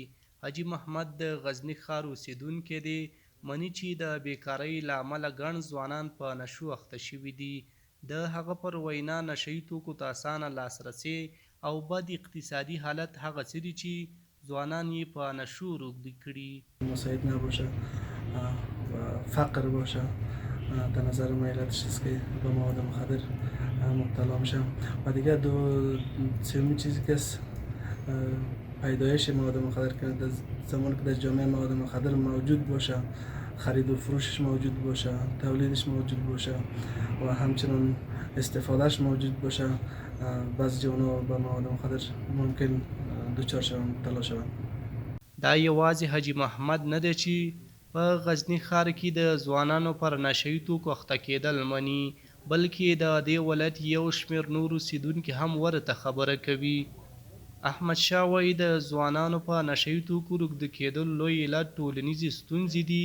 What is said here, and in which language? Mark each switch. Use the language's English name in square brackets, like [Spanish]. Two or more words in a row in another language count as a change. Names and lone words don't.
[Pashto] حاجي محمد د غزني ښار اوسېدونکی دی، مني چې د بیکارۍ له امله ګڼ ځوانان په نشو اخته شوي دي. د هغه پر وینا نشه یي توکو ته اسانه لاسرسی او بد اقتصادي حالت هغه څه دي چې ځوانان یې په نشو روږدي کړي. [Persian] مساعد نباشه و فقر باشه، به نظر من علتش است که به مواد مخدر مبتلا میشم. و دیگه سومین چیزی که است پیدایش مواد مخدر که در زمانی که در جامعه مواد مخدر موجود باشه، خرید و فروشش موجود باشه، تولیدش موجود باشه و همچنان استفادهش موجود باشه، بعضی جوانا به مواد مخدر ممکن دچار شوند، مبتلا شوند. [Pashto] دا یوازې حاجي محمد نه دی چې په غزني ښار کې د ځوانانو پر نشه یي توکو اخته کېدل مني، بلکې د دې ولایت یو شمېر نور اوسېدونکي هم ورته خبره کوي. احمدشاه وایي د ځوانانو په نشه یي توکو روږده کېدل لوی علت ټولنیزې ستونزې دي.